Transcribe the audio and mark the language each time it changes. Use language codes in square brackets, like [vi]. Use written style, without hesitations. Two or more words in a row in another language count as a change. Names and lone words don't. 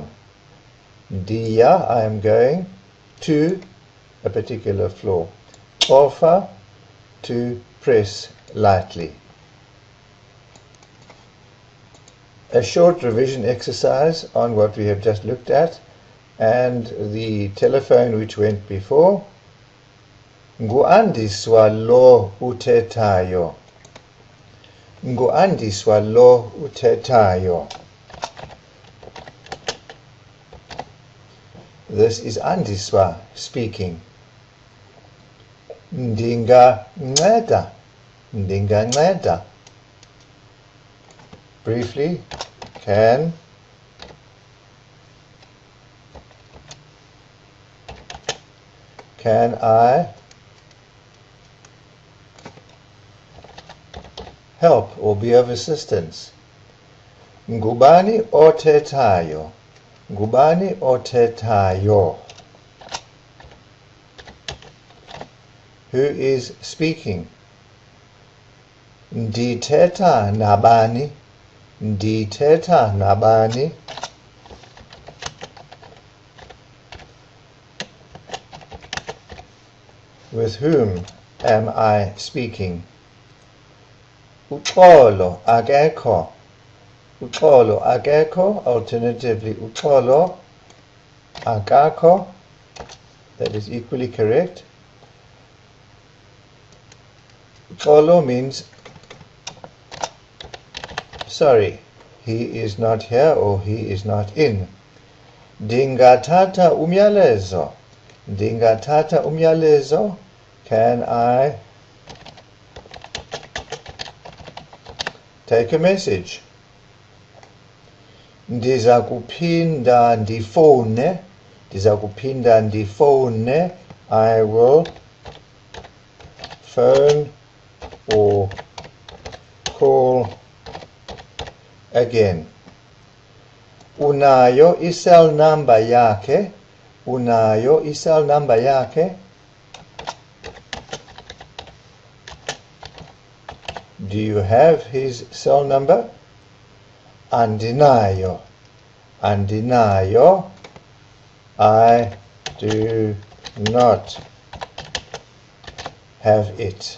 [en] Ndiya, I am going to a particular floor. Offer, to press lightly. A short revision exercise on what we have just looked at and the telephone which went before. [xh] Ngu-andiswa lo uthethayo. Ngu-andiswa lo uthethayo. [en] This is Andiswa speaking. [xh] Ndinganceda, ndinganceda. [en] Briefly, can I help or be of assistance? [xh] Ngubani othethayo, ngubani othethayo. [en] Who is speaking? [xh] Ndithetha nabani, ndithetha nabani. [en] With whom am I speaking? [xh] Uxolo akekho, uxolo akekho. Alternatively, uxolo akakho. [en] That is equally correct. Uxolo means sorry, he is not here or he is not in. [xh] Ndingathatha umyalezo, ndingathatha umyalezo. [en] Can I take a message? [xh] Ndiza kuphinda ndifone, ndiza kuphinda ndifone. [en] I will phone or call again. [xh] Unayo i- [en] cell number [xh] yakhe, unayo i- [en] cell number [xh] yakhe. [en] Do you have his cell number? [xh] Andinayo, andinayo. [en] I do not. have it.